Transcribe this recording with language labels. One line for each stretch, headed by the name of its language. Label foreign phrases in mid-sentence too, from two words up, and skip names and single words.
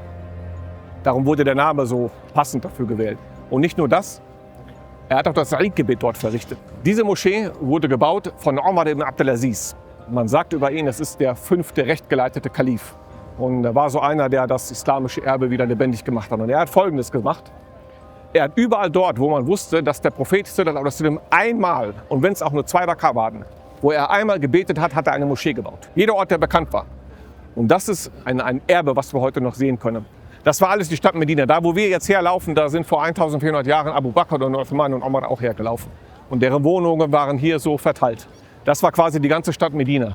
German: Darum wurde der Name so passend dafür gewählt. Und nicht nur das, er hat auch das Eid-Gebet dort verrichtet. Diese Moschee wurde gebaut von Omar ibn Abdelaziz. Man sagt über ihn, es ist der 5. rechtgeleitete Kalif. Und er war so einer, der das islamische Erbe wieder lebendig gemacht hat. Und er hat Folgendes gemacht. Er hat überall dort, wo man wusste, dass der Prophet
Arabic: صلى الله عليه وسلم
German: einmal, und wenn es auch nur 2 Raka waren, wo er einmal gebetet hat, hat er eine Moschee gebaut. Jeder Ort, der bekannt war. Und das ist ein Erbe, was wir heute noch sehen können. Das war alles die Stadt Medina. Da, wo wir jetzt herlaufen, da sind vor 1400 Jahren Abu Bakr und Uthman und Omar auch hergelaufen. Und deren Wohnungen waren hier so verteilt. Das war quasi die ganze Stadt Medina.